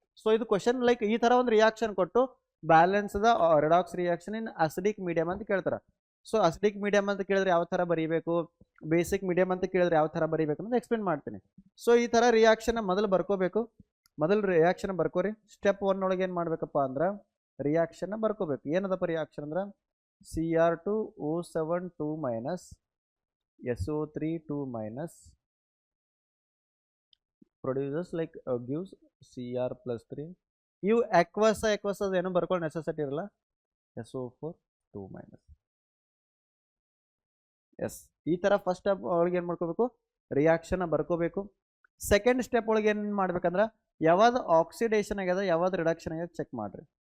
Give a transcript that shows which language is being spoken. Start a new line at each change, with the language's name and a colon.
Kannada: So ಇದು question like ಈ ಥರ ಒಂದು ರಿಯಾಕ್ಷನ್ ಕೊಟ್ಟು
English: balance the redox reaction in acidic medium
Kannada: ಅಂತ ಕೇಳ್ತಾರೆ. ಸೊ ಅಸಿಡಿಕ್ ಮೀಡಿಯಂ ಅಂತ ಕೇಳಿದ್ರೆ ಯಾವ ಥರ ಬರೀಬೇಕು, ಬೇಸಿಕ್ ಮೀಡಿಯಂ ಅಂತ ಕೇಳಿದ್ರೆ ಯಾವ ಥರ ಬರೀಬೇಕು ಅಂತ ಎಕ್ಸ್ಪ್ಲೇನ್ ಮಾಡ್ತೀನಿ. ಸೊ ಈ ಥರ ರಿಯಾಕ್ಷನ್ ಮೊದಲು ಬರ್ಕೋಬೇಕು. ಮೊದಲು ರಿಯಾಕ್ಷನ್ ಬರ್ಕೋರಿ. ಸ್ಟೆಪ್ 1 ಒಳಗೆ ಏನು ಮಾಡ್ಬೇಕಪ್ಪ ಅಂದ್ರೆ ರಿಯಾಕ್ಷನ್ ಬರ್ಕೋಬೇಕು. ಏನದಪ್ಪ ರಿಯಾಕ್ಷನ್ ಅಂದ್ರೆ
English: Cr2O7 2- SO3 2- produces like gives Cr+3.
Kannada: ಇವು ಎಕ್ವಸ್ ಏನು ಬರ್ಕೊಳ್ಳೋ ನೆಸೆಸಿಟಿ ಇರಲ್ಲ. SO4 2-. ಎಸ್, ಈ ಥರ ಫಸ್ಟ್ ಸ್ಟೆಪ್ ಒಳಗೆ ಏನು ಮಾಡ್ಕೋಬೇಕು ರಿಯಾಕ್ಷನ್ ಬರ್ಕೋಬೇಕು. ಸೆಕೆಂಡ್ ಸ್ಟೆಪ್ ಒಳಗೆ ಏನು ಮಾಡ್ಬೇಕಂದ್ರೆ ಯಾವ್ದು ಆಕ್ಸಿಡೇಷನ್ ಆಗ್ಯದ ಯಾವ್ದು ರಿಡಕ್ಷನ್ ಆಗ್ಯದ ಚೆಕ್ ಮಾಡ್ರಿ.